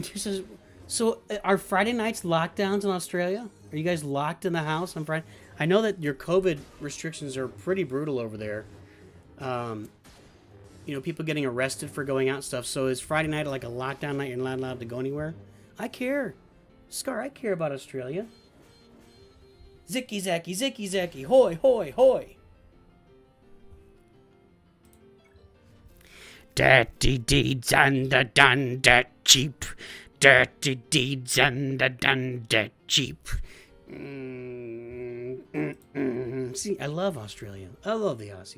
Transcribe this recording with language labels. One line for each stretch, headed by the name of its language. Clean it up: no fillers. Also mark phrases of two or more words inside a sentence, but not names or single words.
English: So, are Friday nights lockdowns in Australia? Are you guys locked in the house on Friday? I know that your COVID restrictions are pretty brutal over there. You know, people getting arrested for going out and stuff. So is Friday night like a lockdown night? You're not allowed to go anywhere? I care. Scar, I care about Australia. Zicky zacky, zicky zacky, hoy, hoy, hoy. Dirty deeds and the done dirt cheap. Dirty deeds and the done dirt cheap. See, I love Australia. I love the Aussies.